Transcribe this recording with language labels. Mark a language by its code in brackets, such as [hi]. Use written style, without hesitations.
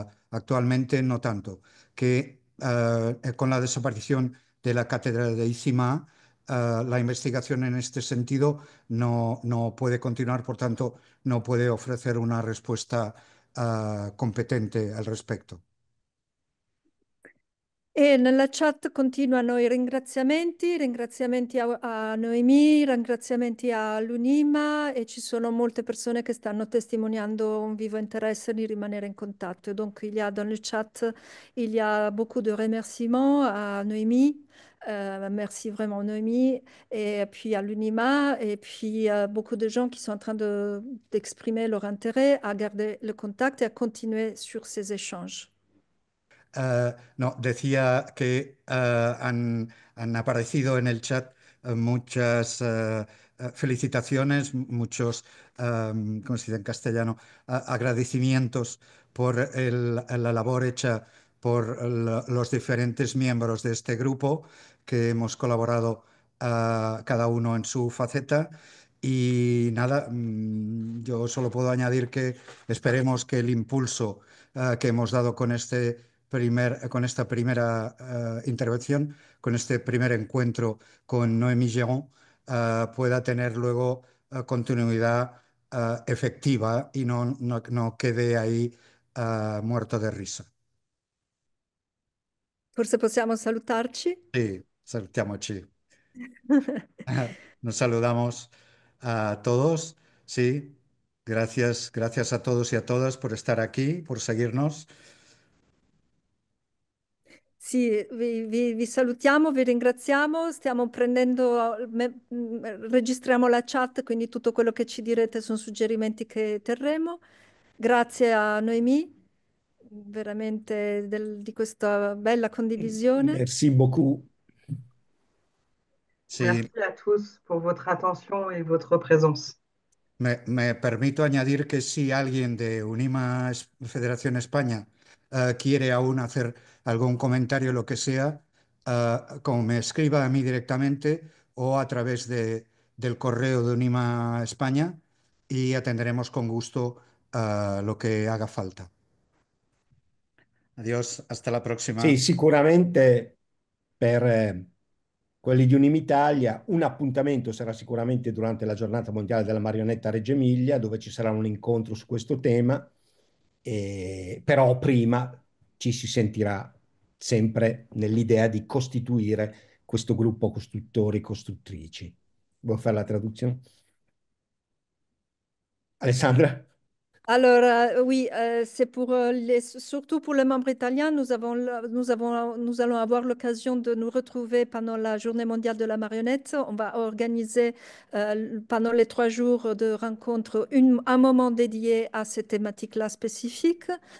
[es] Actualmente no tanto. Que con la desaparición de la cátedra de ICIMA, la investigación en este sentido no puede continuar, por tanto, no puede ofrecer una respuesta competente al respecto. [it] E nella chat continuano i ringraziamenti a Noemi, ringraziamenti all'UNIMA e ci sono molte persone che stanno testimoniando un vivo interesse di rimanere in contatto. [fr] Donc il y a dans le chat, il y a beaucoup de remerciements à Noémie. Merci vraiment Noémie et puis à l'UNIMA et puis beaucoup de gens qui sont en train d'exprimer leur intérêt à garder le contact et à continuer sur ces échanges. [es] No, decía que han aparecido en el chat muchas felicitaciones, muchos, ¿cómo se dice en castellano? Agradecimientos por la labor hecha por los diferentes miembros de este grupo que hemos colaborado cada uno en su faceta. Y nada, yo solo puedo añadir que esperemos que el impulso que hemos dado con con esta primera intervención, con este primer encuentro con Noémie Géron, pueda tener luego continuidad efectiva y no quede ahí muerto de risa. [it] Forse possiamo salutarci. Sí, salutiamoci. [es] Nos saludamos a todos, sí. Gracias, gracias a todos y a todas por estar aquí, por seguirnos. [it] Sì, vi salutiamo, vi ringraziamo, stiamo prendendo, registriamo la chat, quindi tutto quello che ci direte sono suggerimenti che terremo. Grazie a Noémie, veramente di questa bella condivisione. [fr] Merci beaucoup. [es] Sí. [fr] Merci à tous pour votre attention et votre présence. [es] Me permito añadir que si alguien de UNIMA Federación España quiere aún hacer algún comentario, lo que sea, como me escriba a mí directamente o a través del correo de UNIMA España y atenderemos con gusto lo que haga falta. Adiós, hasta la próxima. [it] Sì, sicuramente per quelli di Unimitalia un appuntamento sarà sicuramente durante la giornata mondiale della marionetta a Reggio Emilia, dove ci sarà un incontro su questo tema, però prima ci si sentirà sempre nell'idea di costituire questo gruppo costruttori e costruttrici. Vuoi fare la traduzione? Alessandra? [fr] Alors, oui, c'est pour surtout pour les membres italiens, nous allons avoir l'occasion de nous retrouver pendant la Journée mondiale de la marionnette. On va organiser pendant les 3 jours de rencontres un moment dédié à cette thématique-là spécifique.